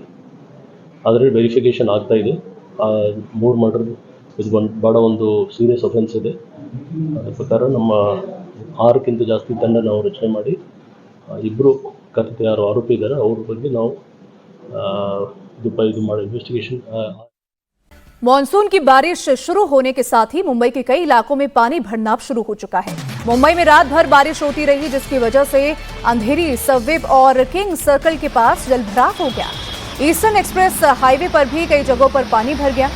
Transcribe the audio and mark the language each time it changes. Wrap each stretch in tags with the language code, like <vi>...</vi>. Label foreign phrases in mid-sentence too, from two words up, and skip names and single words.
<kn>ಆದರೆ ವೆರಿಫಿಕೇಷನ್ ಆಗ್ತಾಯಿದೆ. 3 ಮರ್ಡರ್ ಇದು ಭಾಳ ಒಂದು</kn> <en>serious offence</en> <kn>ಇದೆ. ಅದರ ಪ್ರಕಾರ ನಮ್ಮ 6ಕ್ಕಿಂತ ಜಾಸ್ತಿ ತಂಡ ನಾವು ರಚನೆ ಮಾಡಿ ಇಬ್ಬರು ಕಥಿತ ಯಾರು ಆರೋಪಿ ಇದ್ದಾರೆ ಅವ್ರ ಬಗ್ಗೆ ನಾವು ಇದು ಮಾಡಿ ಇನ್ವೆಸ್ಟಿಗೇಷನ್।</kn> <hi>मॉनसून की बारिश शुरू होने के साथ ही मुंबई के कई इलाकों में पानी भरना शुरू हो चुका है। मुंबई में रात भर बारिश होती रही, जिसकी वजह से अंधेरी, सबवे और किंग सर्कल के पास जलभराव हो गया। ईस्टर्न एक्सप्रेस हाईवे पर भी कई जगहों पर पानी भर गया।</hi>